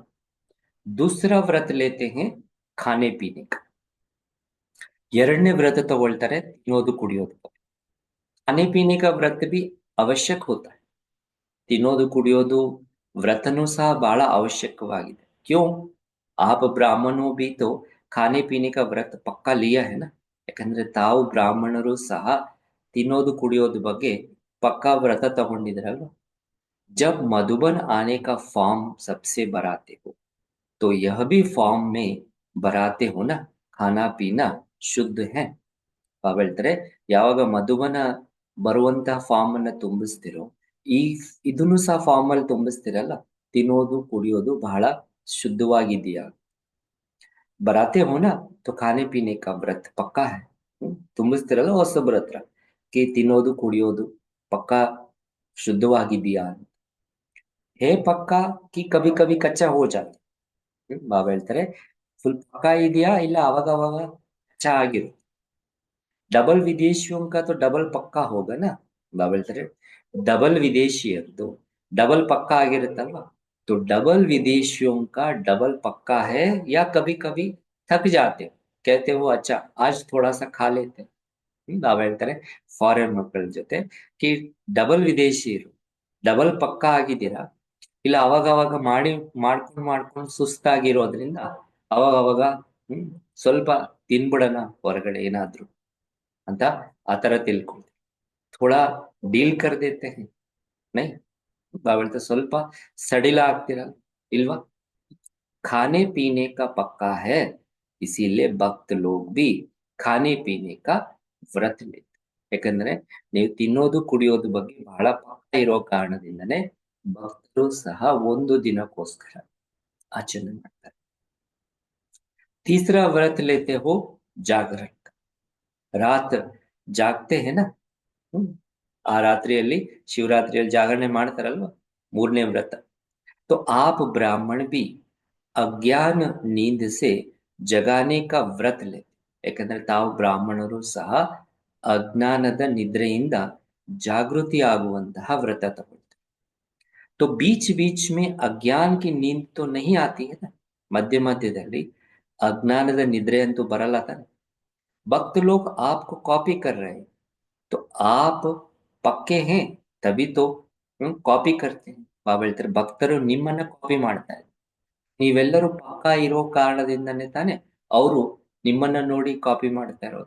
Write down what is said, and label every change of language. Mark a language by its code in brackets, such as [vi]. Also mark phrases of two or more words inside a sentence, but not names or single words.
[hi] दूसरा व्रत लेते हैं खाने पीने का. [kn] ಎರಡನೇ ವ್ರತ ತಗೊಳ್ತಾರೆ ತಿನ್ನೋದು ಕುಡಿಯೋದು. [hi] खाने पीने का व्रत भी आवश्यक होता है. [kn] ತಿನ್ನೋದು ಕುಡಿಯೋದು ವ್ರತನೂ ಸಹ ಬಹಳ ಅವಶ್ಯಕವಾಗಿದೆ. [hi] क्यों? आप ब्राह्मणों भी तो खाने पीने का व्रत पक्का लिया है ना. [kn] ಯಾಕಂದ್ರೆ ತಾವು ಬ್ರಾಹ್ಮಣರು ಸಹ ತಿನ್ನೋದು ಕುಡಿಯೋದು ಬಗ್ಗೆ ಪಕ್ಕಾ ವ್ರತ ತಗೊಂಡಿದ್ರಲ್ವ. [hi] जब मधुबन आने का फॉर्म सबसे भराते हो तो यह भी फॉर्म में भराते हो ना, खाना पीना शुद्ध है. [kn] ಪಾವ್ ಹೇಳ್ತಾರೆ ಯಾವಾಗ ಮಧುಬನ ಬರುವಂತಹ ಫಾರ್ಮ್ ಅನ್ನ ತುಂಬಿಸ್ತಿರೋ ಈ ಇದನ್ನು ಸಹ ಫಾರ್ಮ್ ಅಲ್ಲಿ ತುಂಬಿಸ್ತಿರಲ್ಲ, ತಿನ್ನೋದು ಕುಡಿಯೋದು ಬಹಳ ಶುದ್ಧವಾಗಿದೆಯಾ. [hi] भराते हो ना तो खाने पीने का व्रत पक्का है. [kn] ತುಂಬಿಸ್ತಿರಲ್ಲ ಹೊಸಬ್ರ ಹತ್ರ ಕಿ ತಿನ್ನೋದು ಕುಡಿಯೋದು ಪಕ್ಕಾ ಶುದ್ಧವಾಗಿದೆಯಾ. [hi] है पक्का कि कभी कभी कच्चा हो जाता. [kn] ಬಾಬಾ ಹೇಳ್ತಾರೆ ಫುಲ್ ಪಕ್ಕಾ ಇದೆಯಾ ಇಲ್ಲ ಅವಾಗ ಅವಾಗ ಕಚ್ಚಾ ಆಗಿರು. [hi] डबल विदेशियों का तो डबल पक्का होगा ना. [kn] ಬಾಬಾ ಹೇಳ್ತಾರೆ ಡಬಲ್ ವಿದೇಶಿಯರ್ದು ಡಬಲ್ ಪಕ್ಕಾ ಆಗಿರುತ್ತಲ್ವಾ. [hi] तो डबल विदेशियों का डबल पक्का है या कभी कभी थक जाते हो, कहते हो अच्छा आज थोड़ा सा खा लेते. [kn] ಬಾಬಾ ಹೇಳ್ತಾರೆ ಫಾರಿನ್ ಮಕ್ಕಳ ಜೊತೆ ಕಿ ಡಬಲ್ ವಿದೇಶಿಯರು ಡಬಲ್ ಪಕ್ಕಾ ಆಗಿದ್ದೀರಾ, ಇಲ್ಲ ಅವಾಗ ಅವಾಗ ಮಾಡ್ಕೊಂಡು ಸುಸ್ತಾಗಿರೋದ್ರಿಂದ ಅವಾಗ ಅವಾಗ ಸ್ವಲ್ಪ ತಿನ್ಬಿಡೋಣ ಹೊರಗಡೆ ಏನಾದ್ರು ಅಂತ ಆತರ ತಿಳ್ಕೊಳ್ತೀವಿ. [hi] थोड़ा ढील कर देते हैं ना. [kn] ಬಾಬಾ ಹೇಳ್ತಾರೆ ಸ್ವಲ್ಪ ಸಡಿಲ ಆಗ್ತೀರಾ ಇಲ್ವಾ. [hi] खाने पीने का पक्का है इसीलिए भक्त लोग भी खाने पीने का व्रत लेते. [kn] ಯಾಕಂದ್ರೆ ನೀವು ತಿನ್ನೋದು ಕುಡಿಯೋದು ಬಗ್ಗೆ ಬಹಳ ಪಕ್ಕ ಇರೋ ಕಾರಣದಿಂದನೇ ಭಕ್ತರು ಸಹ ಒಂದು ದಿನಕ್ಕೋಸ್ಕರ ಆಚರಣೆ ಮಾಡ್ತಾರೆ. [hi] तीसरा व्रत लेते हो जागरण का. रात जागते हैं ना. [kn] ಆ ರಾತ್ರಿಯಲ್ಲಿ ಶಿವರಾತ್ರಿಯಲ್ಲಿ ಜಾಗರಣೆ ಮಾಡ್ತಾರಲ್ವಾ, ಮೂರನೇ ವ್ರತ. [hi] तो आप ब्राह्मण भी अज्ञान नींद से जगाने का व्रत लेते. [kn] ಯಾಕಂದ್ರೆ ತಾವು ಬ್ರಾಹ್ಮಣರು ಸಹ ಅಜ್ಞಾನದ ನಿದ್ರೆಯಿಂದ ಜಾಗೃತಿ ಆಗುವಂತಹ ವ್ರತ ತಗೊಳ್ತಾರೆ. [hi] तो बीच बीच में अज्ञान की नींद तो नहीं आती है ना. [kn] ಮಧ್ಯ ಮಧ್ಯದಲ್ಲಿ ಅಜ್ಞಾನದ ನಿದ್ರೆ ಅಂತೂ ಬರಲ್ಲ ತಾನೆ. [hi] भक्त लोग आपको कॉपी कर रहे हैं तो आप पक्के हैं तभी तो ಕಾಪಿ करते हैं. [kn] ಬಾಬಾ ಹೇಳ್ತಾರೆ ಭಕ್ತರು ನಿಮ್ಮನ್ನ ಕಾಪಿ ಮಾಡ್ತಾ ಇದ್ದಾರೆ, ನೀವೆಲ್ಲರೂ ಪಕ್ಕಾ ಇರೋ ಕಾರಣದಿಂದನೇ ತಾನೆ ಅವರು ನಿಮ್ಮನ್ನ ನೋಡಿ ಕಾಪಿ ಮಾಡ್ತಾ ಇರೋದು.